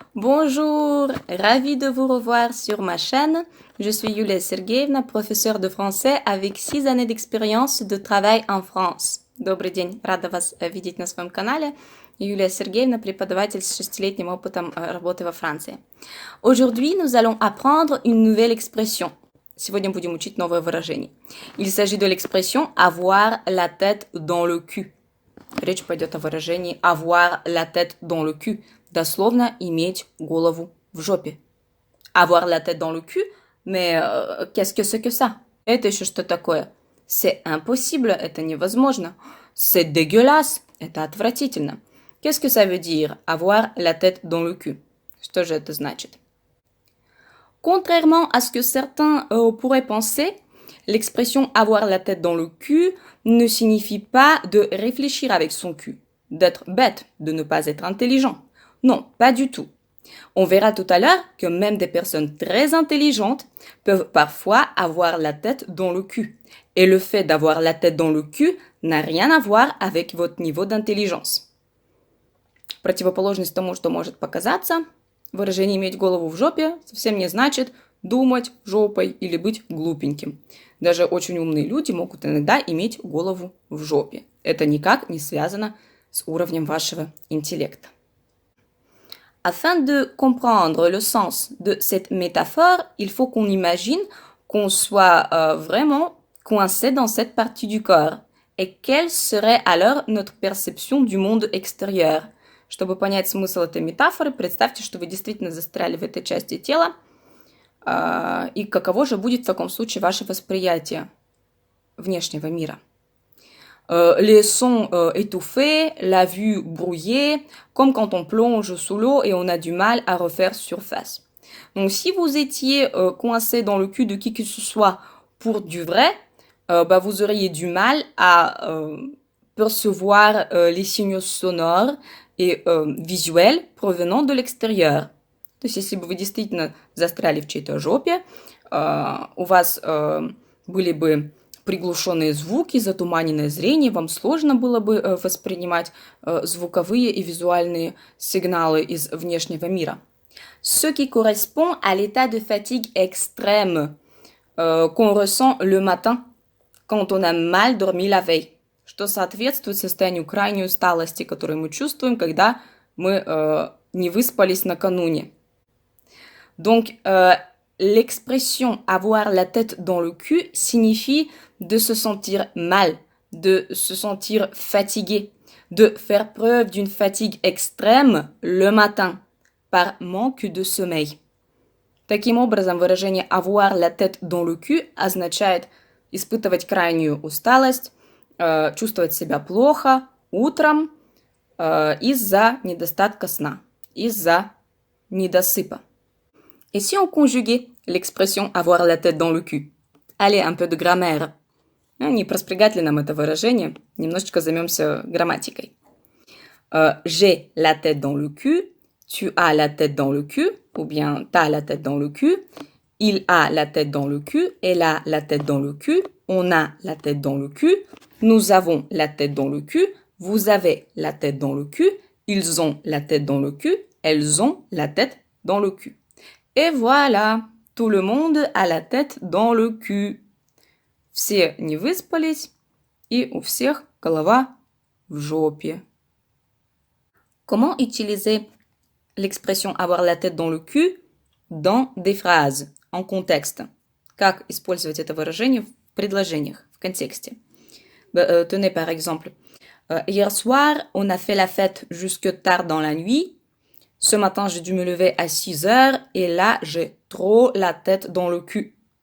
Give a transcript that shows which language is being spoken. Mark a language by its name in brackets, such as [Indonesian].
[French] Bonjour, ravie de vous revoir sur ma chaîne. Je suis Yulia Sergeyevna, professeure de français avec 6 années d'expérience de travail en France. [Russian] Добрый день, рада вас видеть на своем канале. Юлия Сергеевна, преподаватель с 6-летним опытом работы во Франции. [French] Aujourd'hui, nous allons apprendre une nouvelle expression. [Russian] Сегодня будем учить новое выражение. [French] Il s'agit de l'expression avoir la tête dans le cul. [Russian] Речь пойдет о выражении [French] avoir la tête dans le cul. [Russian] Дословно иметь голову в жопе. [French] Avoir la tête dans le cul, mais qu'est-ce que c'est que ça? [Russian] Это еще что такое? [French] C'est impossible, [Russian] это невозможно. [French] C'est dégueulasse, [Russian] это отвратительно. [French] Qu'est-ce que ça veut dire avoir la tête dans le cul? [Russian] Что же это значит? [French] Contrairement à ce que certains pourraient penser, l'expression avoir la tête dans le cul ne signifie pas de réfléchir avec son cul, d'être bête, de ne pas être intelligent. Non, pas du tout. On verra tout à l'heure que même des personnes très intelligentes peuvent parfois avoir la tête dans le cul. Et le fait d'avoir la tête dans le cul n'a rien à voir avec votre niveau d'intelligence. [Russian] Противоположность тому, что может показаться, выражение «иметь голову в жопе» совсем не значит думать жопой или быть глупеньким. Даже очень умные люди могут иногда иметь голову в жопе. Это никак не связано с уровнем вашего интеллекта. [French] Afin de comprendre le sens de cette métaphore, il faut qu'on imagine qu'on soit vraiment coincé dans cette partie du corps. Et quelle serait alors notre perception du monde extérieur? [Russian] Чтобы понять смысл этой метафоры, представьте, что вы действительно застряли в этой части тела, и каково же будет в таком случае ваше восприятие внешнего мира. [French] Les sons étouffés, la vue brouillée, comme quand on plonge sous l'eau et on a du mal à refaire surface. Donc si vous étiez coincé dans le cul de qui que ce soit pour du vrai, vous auriez du mal à percevoir les signaux sonores et visuels provenant de l'extérieur. [Russian] То есть если бы вы действительно застряли в чьей-то жопе, у вас были бы приглушенные звуки, затуманенное зрение, вам сложно было бы воспринимать звуковые и визуальные сигналы из внешнего мира. [French] Ce qui correspond à l'état de fatigue extrême qu'on ressent le matin, quand on a mal dormi la veille, [Russian] что соответствует состоянию крайней усталости, которую мы чувствуем, когда мы не выспались накануне. [French] Donc, l'expression avoir la tête dans le cul signifie de se sentir mal, de se sentir fatigué, de faire preuve d'une fatigue extrême le matin par manque de sommeil. [Russian] Таким образом, выражение [French] avoir la tête dans le cul [Russian] означает испытывать крайнюю усталость, чувствовать себя плохо утром из-за недостатка сна, из-за недосыпа. [French] Et si on conjuguait l'expression avoir la tête dans le cul? Allez, un peu de grammaire. [Russian] Не проспрягать ли нам это выражение? Немножечко займемся грамматикой. [French] J'ai la tête dans le cul, tu as la tête dans le cul, ou bien t'as la tête dans le cul, il a la tête dans le cul, elle a la tête dans le cul, on a la tête dans le cul, nous avons la tête dans le cul, vous avez la tête dans le cul, ils ont la tête dans le cul, elles ont la tête dans le cul. Et voilà, tout le monde a la tête dans le cul. [Russian] Все не выспались, и у всех голова в жопе. [French] Comment utiliser l'expression avoir la tête dans le cul dans des phrases, en contexte? [Russian] Как использовать это выражение в предложениях, в контексте? [French] Tenez par exemple, hier soir, on a fait la fête jusque tard dans la nuit. Ce matin, j'ai dû me lever à 6 heures, et là, j'ai trop la tête dans le cul.